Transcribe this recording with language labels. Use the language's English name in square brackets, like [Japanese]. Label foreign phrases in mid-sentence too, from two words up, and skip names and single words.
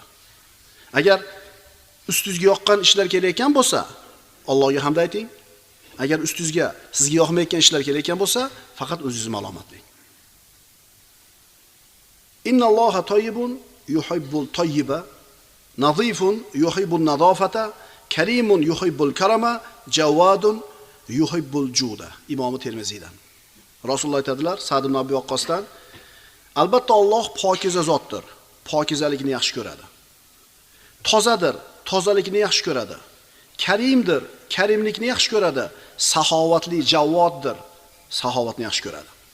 [Uzbek] Agar ustingizga yoqqan ishlar kelayotgan bo'lsa, Allohga hamd ayting. Agar ustingizga sizga yoqmayotgan ishlar kelayotgan bo'lsa, faqat o'zingizni malomatlang. [Arabic] إن الله طيب يحب الطيب نظيف يحب النظافة, كريم يحب الكرم جواد يحب الجود. [Uzbek] Imom Termiziydan. Rasululloh aytadilar, Sa'd ibn Abi Waqqosdan, albatta Alloh pokiza zotdir. Pokizalikni yaxshi ko'radi. Tozadir, tozalikni yaxshi ko'radi. Karimdir, karimlikni yaxshi ko'radi. Saxovatli, javoddir, saxovatni yaxshi ko'radi.